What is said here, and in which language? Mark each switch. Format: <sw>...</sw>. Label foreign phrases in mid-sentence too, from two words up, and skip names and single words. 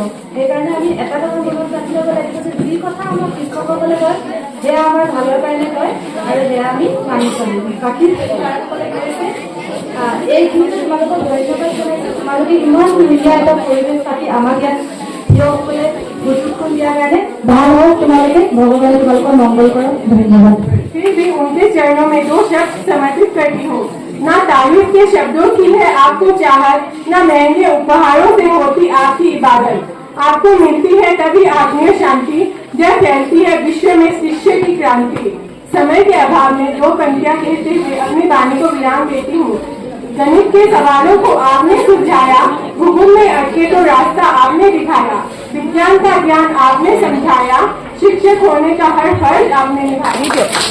<as>সেইকাৰণে আমি এটা কথা মনত ৰাখি ল'ব লাগিব যে যি কথা আমাক শিক্ষকসকলে কয় সেয়া আমাৰ ভালৰ কাৰণে কয়, আৰু সেয়া আমি মানি চলিম। বাকী ছাৰসকলে কৈছে এইখিনিতে তোমালোকক ধন্যবাদ জনাইছোঁ। তোমালোকে ইমান ধুনীয়া এটা পৰিৱেশ পাতি আমাক ইয়াত থিয়সকলে প্ৰশিক্ষণ দিয়াৰ কাৰণে ভাল হওক। তোমালোকে ভগৱানে তোমালোকৰ মংগল কৰক। ধন্যবাদ।</as> <hi>फिर भी उनके चरणों में 2 शब्द समर्पित करती हूँ। ना तारीफ के शब्दों की है आपको चाहत, ना महंगे उपहारों से होती आपकी इबादत। आपको मिलती है तभी आत्मीय शांति जब फैलती है विश्व में शिष्य की क्रांति। समय के अभाव में 2 पंक्तियां कहते हुए अपनी वाणी को विराम देती हूँ। गणित के सवालों को आपने सुलझाया, भूगोल में अटके तो रास्ता आपने दिखाया, विज्ञान का ज्ञान आपने समझाया, शिक्षक होने का हर फर्ज आपने निभाया।</hi>